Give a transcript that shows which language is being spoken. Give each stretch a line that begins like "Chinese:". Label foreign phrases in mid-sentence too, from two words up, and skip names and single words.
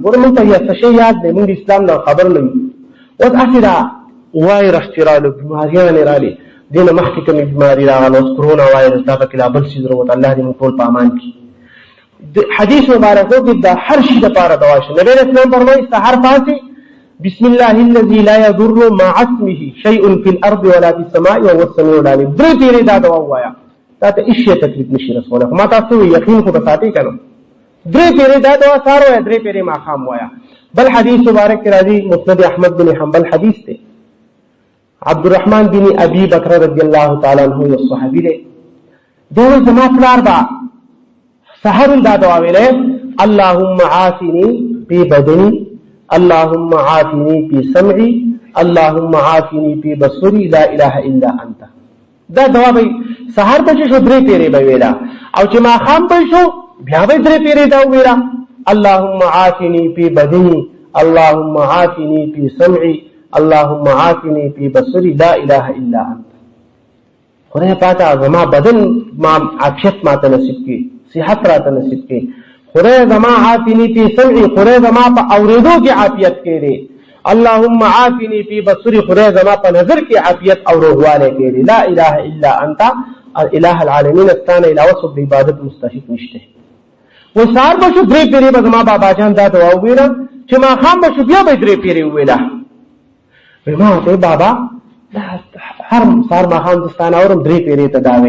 Pashto: ګوره موږ ته یو څه شی یاد دی، موږ د اسلام نه خبر نه یو. اوس هسې دا وایرس چې راغلو، بیماریانې راغلې، دې نه مخکې کومې بیماري راغله، اوس کرونا وایرس دا پکې لا بل څیز راووت. الله دې موږ ټول په امان کړي. حدیث مبارکو کې د هر شي دپاره دوا شته. نبی علیه السلام فرمایي سحر پاڅئ
Arabic: بسم الله الذي لا يضر مع اسمه شيء في الارض ولا في السماء وهو السميع العليم.
Pashto: درې پیرې دا دوا ووایه، تا ته هېڅ شی تکلیف نشي رسولی. خو ما تاسو یقین خو به ساتئ که نه، درې پیرې دا دوا سهار وایه، درې پیرې ماښام وایه. بل حدیث مبارک کې راځي مسند احمد بن حنبل حدیث دی، عبدالرحمن بن ابي بکر
Arabic: رضی الله تعالی عنه
Pashto: یو صحابي دی. دی وایي زما پلار به سحر دا دعا ویلې
Arabic: اللهم عافني في بدني، اللهم عافني في سمعي، اللهم عافني في بصري، لا اله الا انت.
Pashto: دا دعا به سحر به شو درې پیرې به ویلا، او چې ماښام به شو بیا به درې پیرې دا ویلا
Arabic: اللهم عافني في بدني، اللهم عافني في سمعي، اللهم عافني في بصري، لا اله الا انت.
Pashto: خدای پاک زما بدن ما عافیت ماته نصیب کړي، صحت راته نصیب کړي. خدای زما
Arabic: عافني في سمعي،
Pashto: خدای زما په اورېدو کې عافیت کړي.
Arabic: اللهم عافني في بصري،
Pashto: خدای زما په نظر کې عافیت او روغوالی کړي.
Arabic: لا اله الا انت،
Pashto: اله العالمین استانه علاوه څوک د عبادت مستحق نشته. و سهار به شو درې پیرې به زما بابا جان دا دعا وویله، چې ماښام به شو بیا به درې پیرې وویله. ما ورته بابا هر سهار ماښام د ستانه اورم 3 پیرې ته دا وایي.